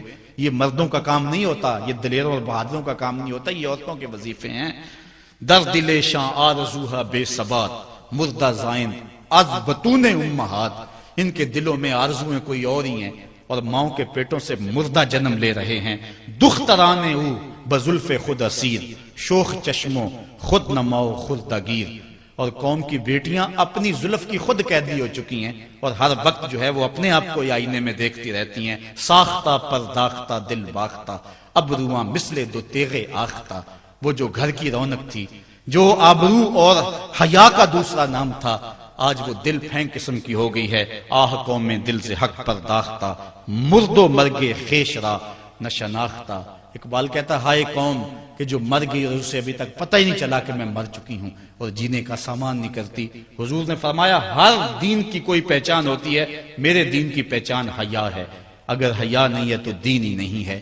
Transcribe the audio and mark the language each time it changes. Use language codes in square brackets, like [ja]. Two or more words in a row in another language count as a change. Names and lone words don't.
[ur] یہ مردوں کا کام نہیں ہوتا، یہ دلیروں اور بہادروں کا کام نہیں ہوتا، یہ عورتوں کے وظیفے ہیں۔ [fa] در دل شاں آرزوہا بے ثبات، مردہ زائن از بطون امہات، [ur] ان کے دلوں میں آرزویں کوئی اور ہی ہیں اور ماؤں کے پیٹوں سے مردہ جنم لے رہے ہیں۔ [fa] دخترانے او بزلف خود اسیر، شوخ چشموں خود نماؤ خردگیر، [ur] اور قوم کی بیٹیاں اپنی زلف کی خود قیدی ہو چکی ہیں اور ہر وقت جو ہے وہ اپنے آپ کو آئینے میں دیکھتی رہتی ہیں۔ [fa] ساختہ پرداختہ دل باختہ، ابروان مثل دو تیغے آختہ، [ur] وہ جو گھر کی رونق تھی، جو آبرو اور حیا کا دوسرا نام تھا، آج وہ دل پھینک قسم کی ہو گئی ہے۔ [fa] آہ قوم میں دل سے حق پرداختہ، مرد و مرگے خیش را نہ شناختہ۔ [ur] اقبال کہتا ہے ہائے قوم کہ جو مر گئی اور اسے ابھی تک پتہ ہی نہیں چلا کہ میں مر چکی ہوں اور جینے کا سامان نہیں کرتی۔ حضور نے فرمایا ہر دین کی کوئی پہچان ہوتی ہے، میرے دین کی پہچان حیا ہے، اگر حیا نہیں ہے تو دین ہی نہیں ہے۔